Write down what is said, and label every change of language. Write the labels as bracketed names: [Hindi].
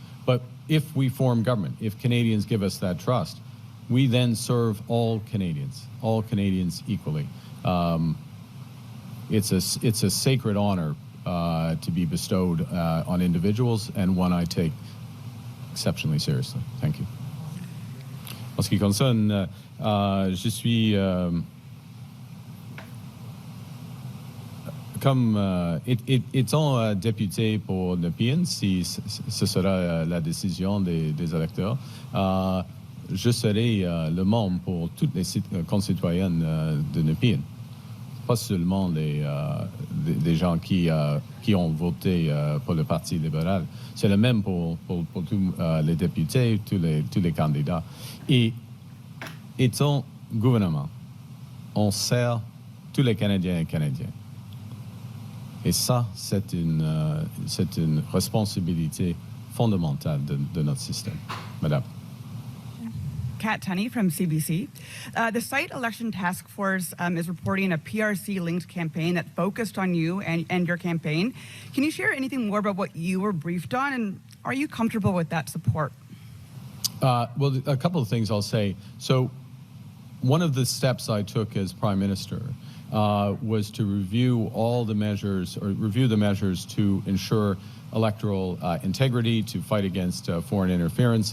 [English] But if we form government, if Canadians give us that trust, we then serve all Canadians equally. It's a sacred honor to be bestowed on individuals, and one I take exceptionally seriously. Thank you. [French] En ce qui concerne, je suis comme étant député pour Nepean, si ce sera la décision des électeurs, je serai le membre pour toutes les concitoyennes de Nepean. Pas seulement des gens qui ont voté pour le Parti libéral. C'est le même pour tous les députés, tous les candidats. Et étant gouvernement, on sert tous les Canadiens et Canadiennes. Et ça, c'est une responsabilité fondamentale de notre système. Madame. [English] Kat Tunney from CBC. The Site Election Task Force is reporting a PRC-linked campaign that focused on you and your campaign. Can you share anything more about what you were briefed on, and are you comfortable with that support? Well, a couple of things I'll say. So one of the steps I took as Prime Minister was to review the measures to ensure electoral integrity, to fight against foreign interference.